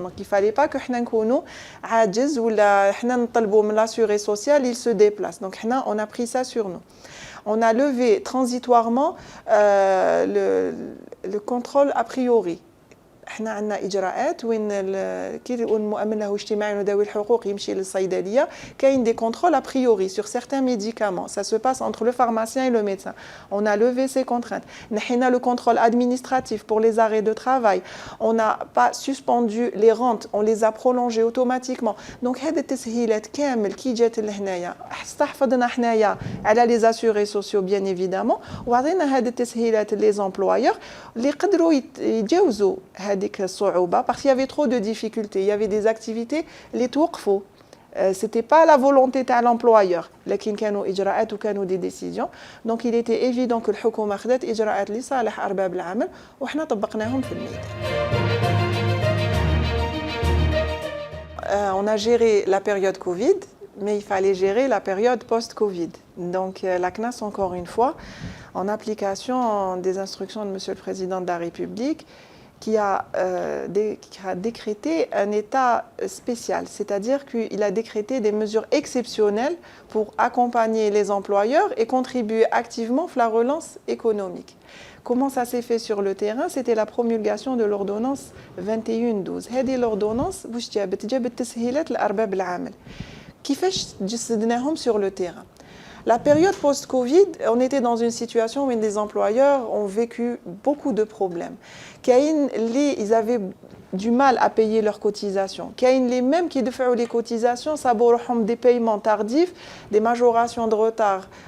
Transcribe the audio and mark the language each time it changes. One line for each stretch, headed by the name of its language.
French: Donc il ne fallait pas que nous
Arabic: عاجز ولا نطلبوا من
French: l'assuré social, il se déplace. Donc on a pris ça sur nous. On a levé transitoirement le contrôle a priori.
Arabic: احنا عندنا اجراءات وين كي المؤمن له اجتماعي وذوي الحقوق يمشي للصيدليه كاين دي كونترول ا priori
French: sur certains médicaments. Ça se passe entre le pharmacien et le médecin. On a levé ces contraintes.
Arabic: نحينا
French: le contrôle administratif pour les arrêts de travail. On n'a pas suspendu les rentes, on les a prolongées automatiquement. Donc
Arabic: هذه التسهيلات كامل كي جات لهنايا استحفظنا حنايا على
French: les assurés sociaux bien évidemment
Arabic: وعطينا هذه التسهيلات
French: les employeurs
Arabic: اللي يقدروا يتجاوزوا
French: parce qu'il y avait trop de difficultés, il y avait des activités, les توقفوا. C'était pas la volonté de l'employeur,
Arabic: لكن كانوا إجراءات وكانوا
French: des décisions. Donc il était évident que
Arabic: الحكومة خدت إجراءات لصالح أرباب العمل وإحنا طبقناهم في الميدان.
French: On a géré la période Covid, mais il fallait gérer la période post-Covid. Donc la CNAS, encore une fois, en application des instructions de Monsieur le Président de la République, qui a décrété un état spécial, c'est-à-dire qu'il a décrété des mesures exceptionnelles pour accompagner les employeurs et contribuer activement à la relance économique. Comment ça s'est fait sur le terrain? C'était la promulgation de l'ordonnance 2112.
Arabic: هذه l'ordonnance واش جابت تسهيلات لأرباب العمل. كيفاش جسدناهم
French: sur le terrain? La période post-Covid, on était dans une situation où les employeurs ont vécu beaucoup de problèmes. Ils avaient du mal à payer leurs cotisations. Les mêmes qui devaient les cotisations, ça des paiements tardifs, des majorations de retard.